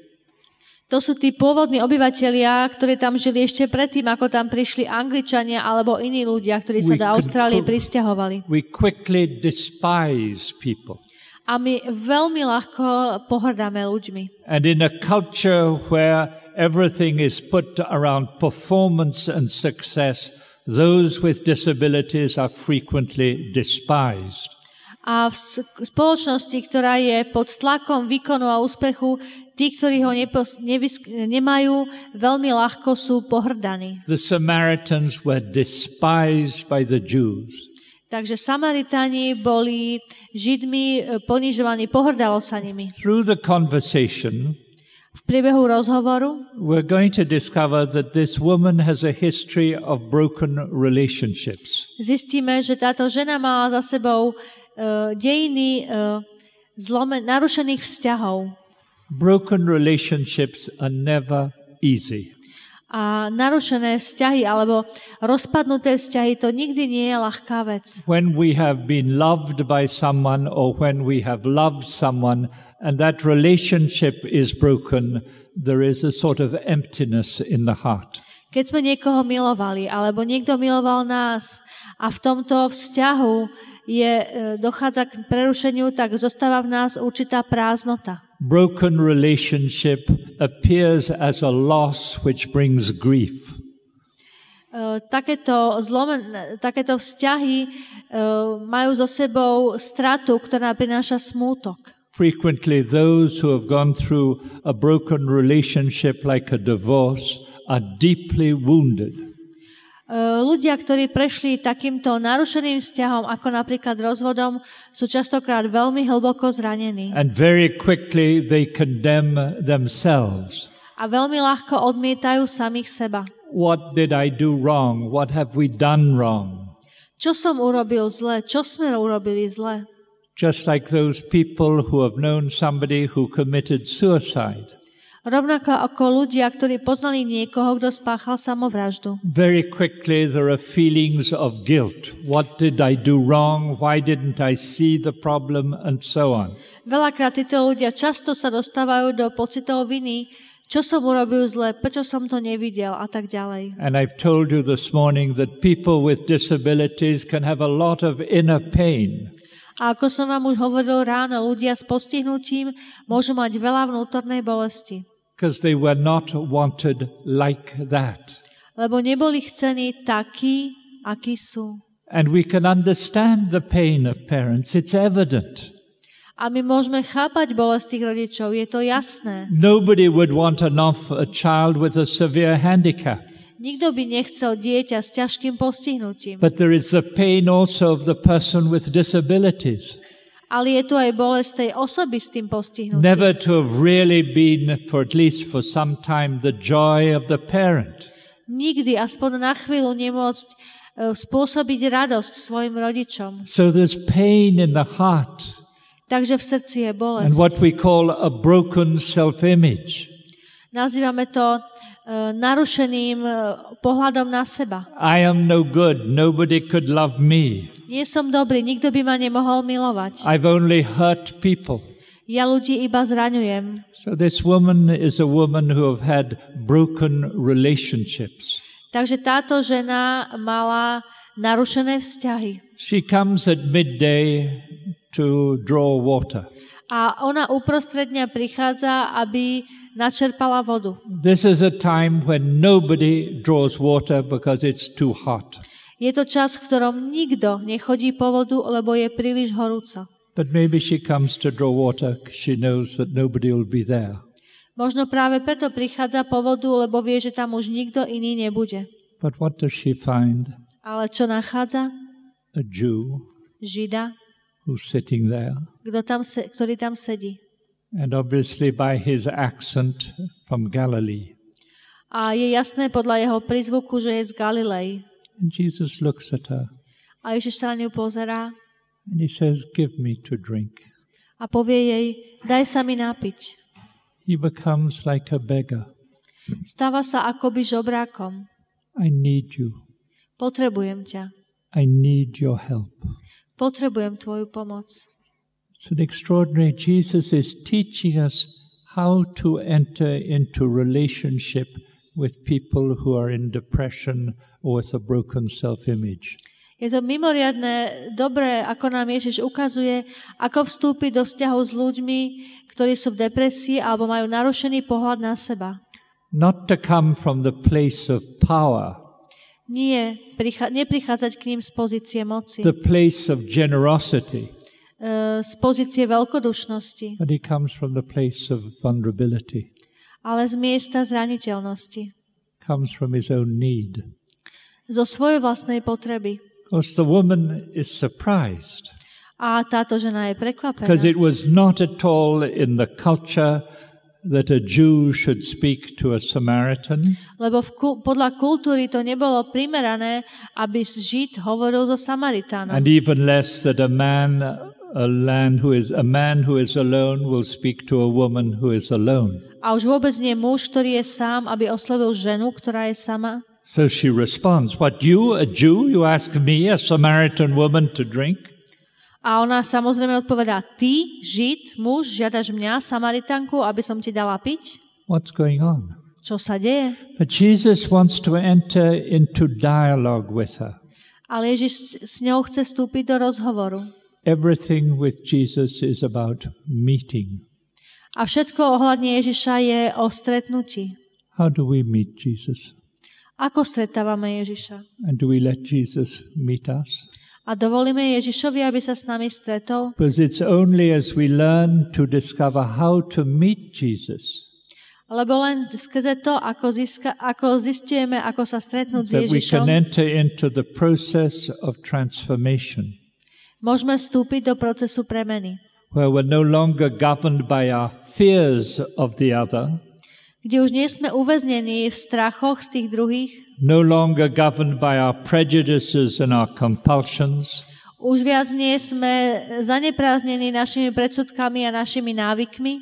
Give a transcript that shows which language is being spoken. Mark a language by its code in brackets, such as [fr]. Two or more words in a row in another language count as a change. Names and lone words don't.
[sk] To sú tí pôvodní obyvatelia, ktorí tam žili ešte predtým, ako tam prišli Angličania alebo iní ľudia, ktorí sa do Austrálie prisťahovali. [en] We quickly despise people. [sk] A my veľmi ľahko pohrdáme ľuďmi. [en] And in a culture where everything is put around performance and success, those with disabilities are frequently despised. [sk] A v spoločnosti, ktorá je pod tlakom výkonu a úspechu, tí, ktorí ho nemajú, veľmi ľahko sú pohrdaní. [en] The Samaritans were despised by the Jews. [sk] Takže Samaritáni boli Židmi ponižovaní, pohrdalo sa nimi. [en] Through the conversation, [sk] V priebehu rozhovoru [en] we're going to discover that this woman has a history of broken relationships. [sk] zistíme, že táto žena mala za sebou dejiny narušených vzťahov. [en] Broken relationships are never easy. [sk] A narušené vzťahy alebo rozpadnuté vzťahy, to nikdy nie je ľahká vec. [en] When we have been loved by someone or when we have loved someone and that relationship is broken, there is a sort of emptiness in the heart. [sk] Keď sme niekoho milovali, alebo niekto miloval nás a v tomto vzťahu dochádza k prerušeniu, tak zostáva v nás určitá prázdnota. [en] Broken relationship appears as a loss which brings grief. [sk] Takéto vzťahy majú so sebou stratu, ktorá prináša smútok. [en] Frequently those who have gone through a broken relationship like a divorce are deeply wounded. [sk] Ľudia, ktorí prešli takýmto narušeným vzťahom, ako napríklad rozvodom, sú častokrát veľmi hlboko zranení. [en] And very quickly they condemn themselves. [sk] A veľmi ľahko odmietajú samých seba. [en] What did I do wrong? What have we done wrong? [sk] Čo som urobil zle? Čo sme urobili zle? [en] Just like those people who have known somebody who committed suicide. [sk] Rovnako ako ľudia, ktorí poznali niekoho, kto spáchal samovraždu. [en] Very quickly there are feelings of guilt. What did I do wrong? Why didn't I see the problem? And so on. [sk] Veľakrát títo ľudia často sa dostávajú do pocitov viny, čo som urobil zle, prečo som to nevidel a tak ďalej. [en] And I've told you this morning that people with disabilities can have a lot of inner pain. [sk] A ako som vám už hovoril ráno, ľudia s postihnutím môžu mať veľa vnútornej bolesti. [en] because they were not wanted like that. [sk] Lebo neboli chcení takí, akí sú. [en] And we can understand the pain of parents. It's evident. [sk] A my môžeme chápať bolesť tých rodičov, je to jasné. [en] Nobody would want a child with a severe handicap. [sk] Nikto by nechcel dieťa s ťažkým postihnutím. [en] But there is the pain also of the person with disabilities. [sk] Ale je tu aj bolesť tej osoby s tým postihnutím. [en] Never to have really been, for at least for some time, the joy of the parent. [sk] Nikdy, aspoň na chvíľu, nemôcť spôsobiť radosť svojim rodičom. [en] So there's pain in the heart. [sk] Takže v srdci je bolesť. [en] And what we call a broken self-image. [sk] Nazývame to narušeným pohľadom na seba. [en] I am no good. Nobody could love me. [sk] Nie som dobrý, nikto by ma nemohol milovať. [en] I've only hurt people. [sk] Ja ľudí iba zraňujem. [en] So this woman is a woman who have had broken relationships. [sk] Takže táto žena mala narušené vzťahy. [en] She comes at midday to draw water. [sk] A ona uprostred dňa prichádza, aby načerpala vodu. [en] This is a time when nobody draws water because it's too hot. [sk] Je to čas, v ktorom nikto nechodí po vodu, lebo je príliš horúco. [en] But maybe she comes to draw water. She knows that nobody will be there. [sk] Možno práve preto prichádza po vodu, lebo vie, že tam už nikto iný nebude. [en] But what does she find? [sk] Ale čo nachádza? [en] A Jew [sk] Žida, [en] who's sitting there. [sk] ktorý tam sedí. [en] And obviously by his accent from Galilee. [sk] A je jasné podľa jeho prízvuku, že je z Galilei. [en] And Jesus looks at her. [sk] A Ježiš sa na ňu pozerá [en] and he says, "Give me to drink." [sk] a povie jej, daj sa mi napiť. [en] He becomes like a beggar. [sk] Stáva sa akoby žobrákom. [en] I need you. [sk] Potrebujem ťa. [en] I need your help. [sk] Potrebujem tvoju pomoc. [en] It's an extraordinary. Jesus is teaching us how to enter into relationship with people who are in depression or with a broken self-image. [sk] Je to mimoriadne dobré, ako nám Ježiš ukazuje, ako vstúpiť do vzťahu s ľuďmi, ktorí sú v depresii alebo majú narušený pohľad na seba. [en] Not to come from the place of power. [sk] Neprichádzať k ním z pozície moci. [en] The place of generosity. [sk] Z pozície veľkodušnosti. [en] But he comes from the place of vulnerability. [sk] Ale z miesta zraniteľnosti. [en] Comes from his own need. [sk] Zo svojej vlastnej potreby. [en] Because the woman is surprised. [sk] A táto žena je prekvapená. [en] Because it was not at all in the culture that a Jew should speak to a Samaritan. [sk] Lebo podľa kultúry to nebolo primerané, aby Žid hovoril so Samaritánom. [en] And even less that a man who is alone will speak to a woman who is alone. [sk] A už vôbec nie muž, ktorý je sám, aby oslovil ženu, ktorá je sama. [en] So she responds, "What, you, a Jew, you ask me, a Samaritan woman, to drink?" [sk] A ona samozrejme odpovedá, ty, Žid, muž, žiadaš mňa, Samaritánku, aby som ti dala piť? [en] What's going on? [sk] Čo sa deje? [en] But Jesus wants to enter into dialogue with her. [sk] Ale Ježiš s ňou chce vstúpiť do rozhovoru. [en] Everything with Jesus is about meeting. [sk] A všetko ohľadne Ježiša je o stretnutí. [en] How do we meet Jesus? [sk] Ako stretávame Ježiša? [en] And do we let Jesus meet us? [sk] A dovolíme Ježišovi, aby sa s nami stretol? [en] Because it's only as we learn to discover how to meet Jesus [sk] Lebo len skrze to, ako zistujeme, ako sa stretnúť s [en] that we can [sk] Ježišom, [en] enter into the process of transformation, [sk] môžeme vstúpiť do procesu premeny, [en] where we're no longer governed by our fears of the other, [sk] kde už nie sme uväznení v strachoch z tých druhých, [en] no longer governed by our prejudices and our compulsions, [sk] už viac nie sme zaneprázdnení našimi predsudkami a našimi návykmi,